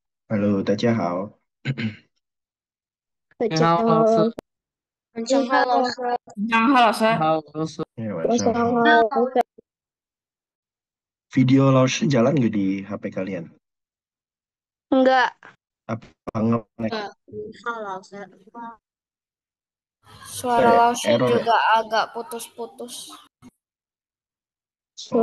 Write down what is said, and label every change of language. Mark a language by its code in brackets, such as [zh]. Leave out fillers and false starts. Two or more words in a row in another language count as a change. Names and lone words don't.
[zh] Hello，大家好。大家你好，老师。好，晚上好，老你师。你好，老师。嗯，你好，老师。晚晚上上好。好， [en] Video launcher [id] jalan nggak di HP kalian? enggak, Apa nge-lag? [zh] 好，老师。 [id] Nggak Suara ya? Lausan Error ya? juga agak putus-putus. Oh,